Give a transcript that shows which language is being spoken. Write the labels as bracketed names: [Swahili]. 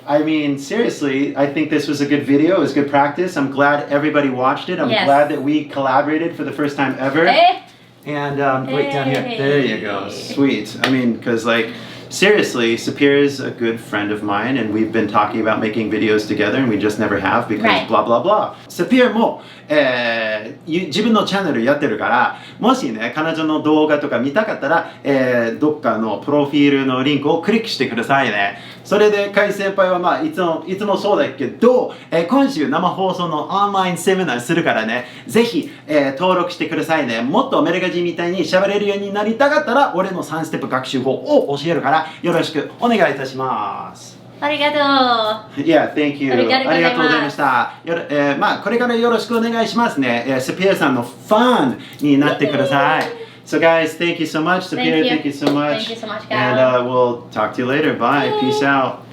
[English] I mean, seriously, I think this was a good video. It was good practice. I'm glad everybody watched it. I'm Yes. glad that we collaborated for the first time ever. Eh? And wait, down here. Hey. There you go. Sweet. I mean, because like, seriously, Sapir is a good friend of mine, and we've been talking about making videos together, and we just never have because Right. blah blah blah. [Japanese] Sapir も、自分のチャンネルやってるから、もしね、彼女の動画とか見たかったら、どっかのプロフィールのリンクをクリックしてくださいね。それで、KY先輩はまあいつもそうだけど、今週生放送のオンラインセミナーするからね、ぜひ、登録してくださいね。もっとアメリカ人みたいに喋れるようになりたかったら、俺の3ステップ学習法を教えるから、よろしくお願いいたします。ありがとう。 [English] Yeah, thank you. [Japanese] ありがとうございます。ありがとうございました。まあ、これからよろしくお願いしますね。 Sapir さんのファンになってください。 [English] So guys, thank you so much. Sapir, thank you so much. Thank you so much, guys. And we'll talk to you later. Bye. Peace out.